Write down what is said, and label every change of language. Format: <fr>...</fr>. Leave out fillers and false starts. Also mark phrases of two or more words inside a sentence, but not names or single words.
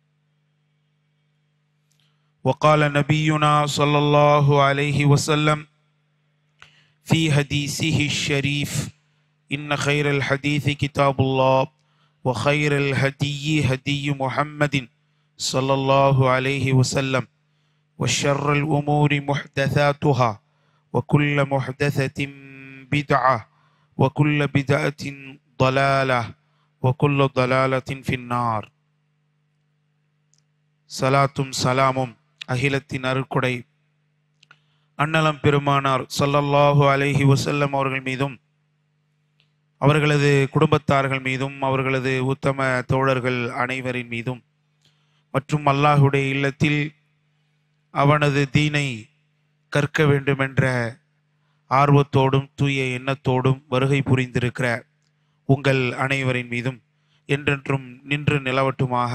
<ar>وقال نبينا صلى الله عليه وسلم في حديثه الشريف: إن خير الحديث كتاب الله وخير الهدي هدي محمد صلى الله عليه وسلم وشر الأمور محدثاتها وكل محدثة بدعة وكل بدعة ضلالة وكل ضلالة في النار.</ar> <ta>சலாத்தும் சலாமும் அகிலத்தின் அருட்கொடை அன்னலம் பெருமானார்</ta> <ar>صلى الله عليه وسلم</ar> <ta>அவர்கள் மீதும் அவர்களது குடும்பத்தார்கள் மீதும் அவர்களது உத்தம தோழர்கள் அனைவரின் மீதும் மற்றும் அல்லாஹுடைய இல்லத்தில் அவனது தீனை கற்க வேண்டுமென்ற ஆர்வத்தோடும் தூய எண்ணத்தோடும் வருகை புரிந்திருக்கிற உங்கள் அனைவரின் மீதும் என்றென்றும் நின்று நிலவட்டுமாக.</ta>